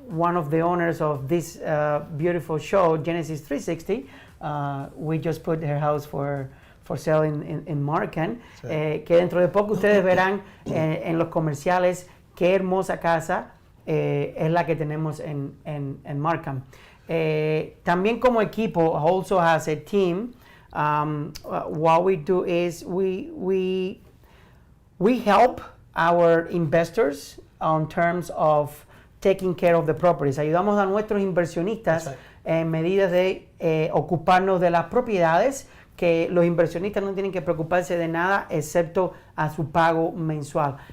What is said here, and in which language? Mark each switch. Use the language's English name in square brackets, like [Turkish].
[English] One of the owners of this beautiful show, Genesis 360. We just put her house for sale in Markham. [Spanish] Que dentro de poco ustedes verán en los comerciales qué hermosa casa es la que tenemos en Markham. También como equipo, [English] also has a team. What we do is we help our investors on terms of taking care of the properties. [Spanish] Ayudamos a nuestros inversionistas en medidas de ocuparnos de las propiedades, que los inversionistas no tienen que preocuparse de nada excepto a su pago mensual.